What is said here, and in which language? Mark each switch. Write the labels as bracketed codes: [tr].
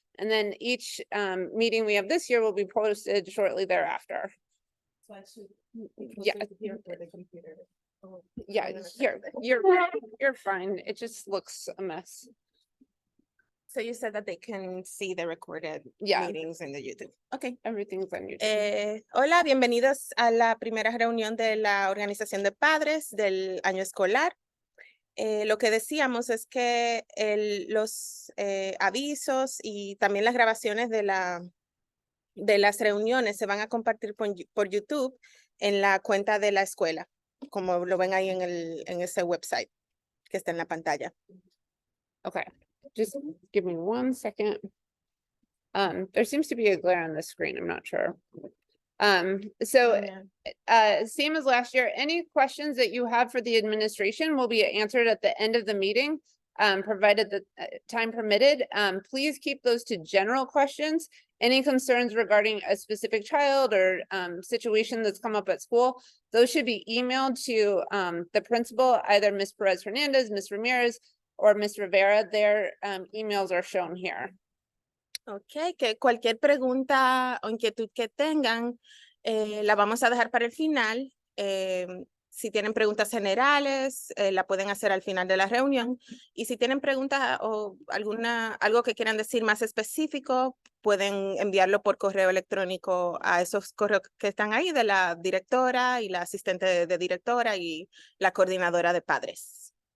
[en] And then each meeting we have this year will be posted shortly thereafter. So I should Yeah. here for the computer. Oh. Yeah, here, you're fine. It just looks a mess. So you said that they can see the recorded Yeah. meetings in the YouTube. Okay. Everything's on YouTube. [es] Hola, bienvenidos a la primera reunión de la Organización de Padres del año escolar. Lo que decíamos es que los avisos y también las grabaciones de las reuniones se van a compartir por YouTube en la cuenta de la escuela, como lo ven ahí en ese website que está en la pantalla. [en] Okay, just give me 1 second. There seems to be a glare on the screen. I'm not sure. Same as last year, any questions that you have for the administration will be answered at the end of the meeting, provided the time permitted. Please keep those to general questions. Any concerns regarding a specific child or situation that's come up at school, those should be emailed to the principal, either Ms. Perez Hernandez, Ms. Ramirez, or Ms. Rivera. Their emails are shown here. [es] Ok, que cualquier pregunta o inquietud que tengan, la vamos a dejar para el final. Si tienen preguntas generales, la pueden hacer al final de la reunión. Y si tienen preguntas o algo que quieran decir más específico, pueden enviarlo por correo electrónico a esos correos que están ahí de la directora y la asistente de directora y la coordinadora de padres.